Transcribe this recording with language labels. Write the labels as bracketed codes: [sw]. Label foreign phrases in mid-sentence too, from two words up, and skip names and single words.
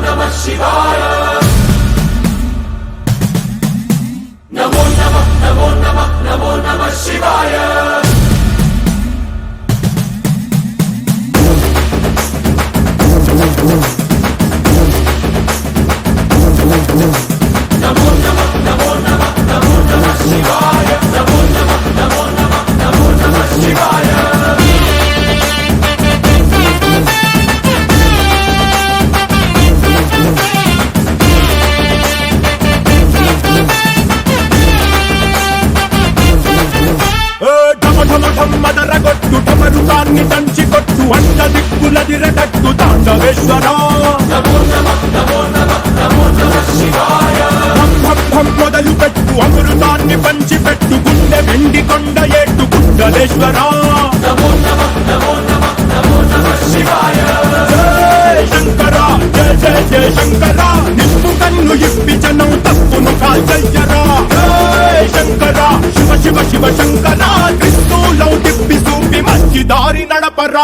[sa] शिवाय नमो नमः नमो नमः नमो नमः शिवाय नमो नमः नमो नमः नमो नमः शिवाय नमो नमः नमो नमः नमो नमः शिवाय [te] మదరగొట్టు టమరుకాన్ని దంచి కొట్టు అంట దిక్కులదిరగట్టు తాండవేశ్వరా [sa] नमो नमः नमो नमः नमो नमः शिवाय [te] మొదలు పెట్టు అమృతాన్ని పంచి పెట్టు గుండె వెండి కొండ ఏట్టు గుండలేశ్వరా [sa] नमो नमः नमो नमः नमो नमः शिवाय [te] జయ శంకర జయ జయ జయ శంకర నిప్పు కన్ను ఇప్పి జనం తప్పును కాల్చయ్యరా జయ శంకర శివ శివ శివ శంకర క్రిస్తూలం తిప్పి చూపి మంచి దారి నడపరా